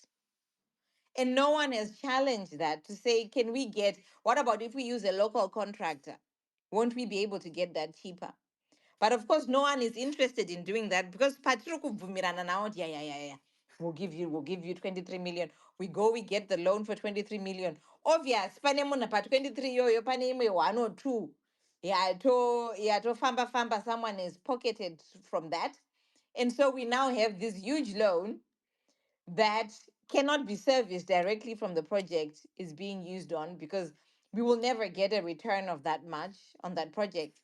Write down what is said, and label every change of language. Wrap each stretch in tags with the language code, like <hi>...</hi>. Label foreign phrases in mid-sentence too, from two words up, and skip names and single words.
<en>And no one has challenged that to say, can we get, what about if we use a local contractor? Won't we be able to get that cheaper? But of course, no one is interested in doing that because Patrick Vumirana now, yeah. We'll give you 23 million. We go, we get the loan for 23 million. Obvious,</en> <sn>panemuna pa 23 yo paneme 1 or 2.</sn> <en>Yeah, to famba, someone is pocketed from that. And so we now have this huge loan that cannot be serviced directly from the project is being used on because we will never get a return of that much on that project.</en>